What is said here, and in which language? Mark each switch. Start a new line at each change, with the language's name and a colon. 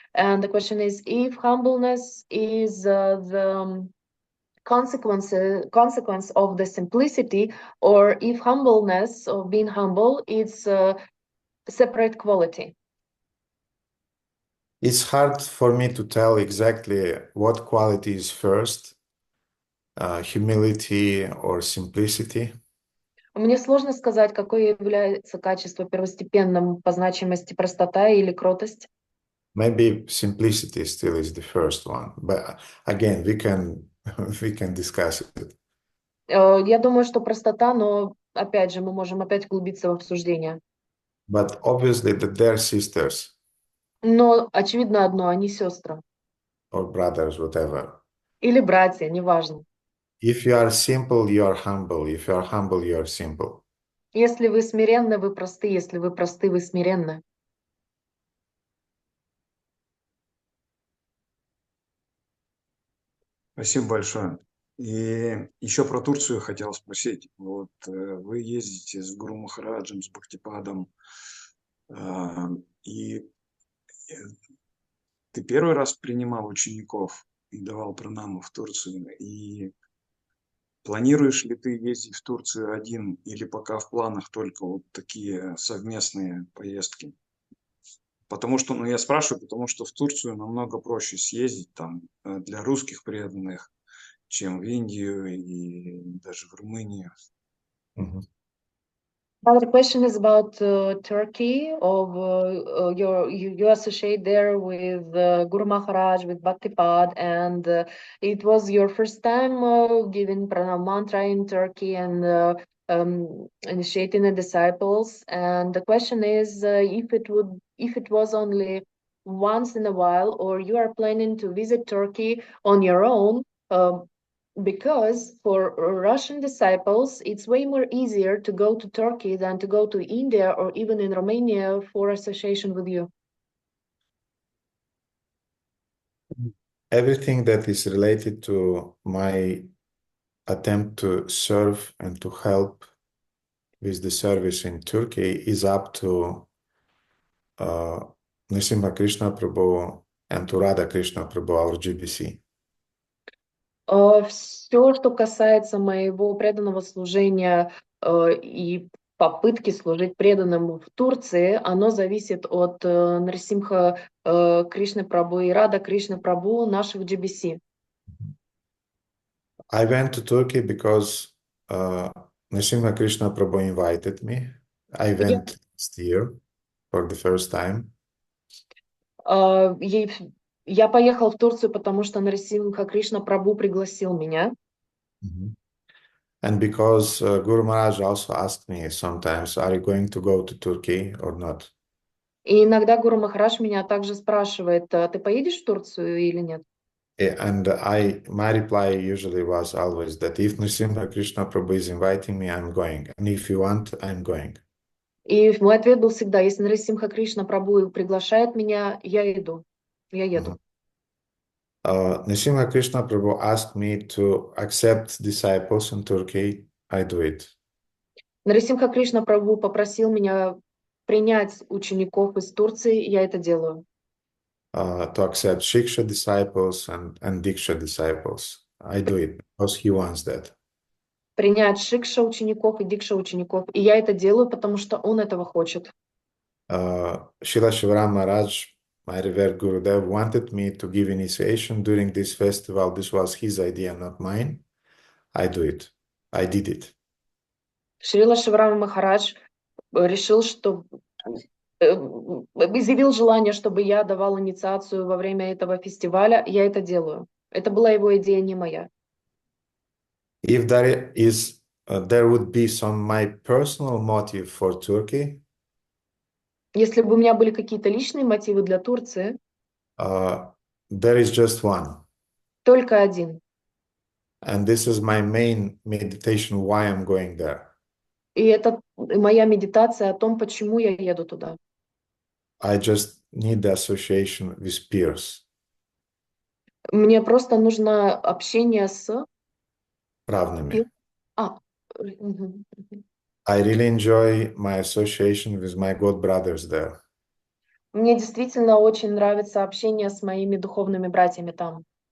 English: And the question is, if humbleness is the consequence of the simplicity, or if humbleness of being humble is a separate quality. It's hard for me to tell exactly what quality is first, humility or simplicity.
Russian: Мне сложно сказать, какое является качество первостепенным по значимости, простота или кротость.
English: Maybe simplicity still is the first one, but again, we can discuss it.
Russian: Я думаю, что простота, но опять же, мы можем опять углубиться в обсуждение.
English: But obviously that they're sisters
Russian: Но очевидно одно, они сестры.
English: or brothers, whatever.
Russian: Или братья, неважно. If you are simple, you are humble. If you are humble, you are simple. Если вы смиренны, вы просты. Если вы просты, вы смиренны. Спасибо большое. И еще про Турцию хотел спросить. Вот вы ездите с Гуру Махараджем, с Бхактипадом, и ты первый раз принимал учеников и давал пранаму в Турцию, и планируешь ли ты ездить в Турцию один, или пока в планах только вот такие совместные поездки? Потому что, я спрашиваю, потому что в Турцию намного проще съездить там для русских преданных, чем в Индию и даже в Румынию.
English: Another question is about Turkey. You associate there with Guru Maharaj, with Bhaktipad, and it was your first time giving pranam mantra in Turkey and initiating the disciples. And the question is, if it was only once in a while, or you are planning to visit Turkey on your own. Because for Russian disciples, it's way more easier to go to Turkey than to go to India or even in Romania for association with you. Everything that is related to my attempt to serve and to help with the service in Turkey is up to Nrsimha Krishna Prabhu and to Radha Krishna Prabhu, our GBC.
Russian: Все, что касается моего преданного служения и попытки служить преданным в Турции, оно зависит от Нарсимха Кришны Прабhu и Рада Кришны Прабhu, наших GBC.
English: I went to Turkey because Nrsimha Krishna Prabhu invited me. I went last year for the first time.
Russian: Я поехал в Турцию, потому что Нарсимха Кришна Прабhu пригласил меня.
English: And because Guru Maharaj also asked me sometimes, are you going to go to Turkey or not?
Russian: И иногда Гуру Махарадж меня также спрашивает, ты поедешь в Турцию или нет?
English: And my reply usually was always that if Nrsimha Krishna Prabhu is inviting me, I'm going. And if you want, I'm going.
Russian: И мой ответ был всегда, если Нарсимха Кришна Прабhu приглашает меня, я иду. Я еду.
English: Nrsimha Krishna Prabhu asked me to accept disciples in Turkey. I do it.
Russian: Нарсимха Кришна Прабhu попросил меня принять учеников из Турции, я это делаю.
English: To accept Shiksha disciples and Diksha disciples. I do it because he wants that.
Russian: Принять Шикша учеников и Дикша учеников. И я это делаю, потому что он этого хочет.
English: Srila Shivaram Maharaj, my revered Gurudev, wanted me to give initiation during this festival. This was his idea, not mine. I do it. I did it.
Russian: Шрила Шиварама Махарадж решил, что изъявил желание, чтобы я давал инициацию во время этого фестиваля. Я это делаю. Это была его идея, не моя.
English: If there would be some my personal motive for Turkey.
Russian: Если бы у меня были какие-то личные мотивы для Турции,
English: there is just one.
Russian: Только один.
English: And this is my main meditation why I'm going there.
Russian: И это моя медитация о том, почему я еду туда.
English: I just need the association with peers.
Russian: Мне просто нужно общение с равными.
English: I really enjoy my association with my God brothers there.
Russian: Мне действительно очень нравится общение с моими духовными братьями там.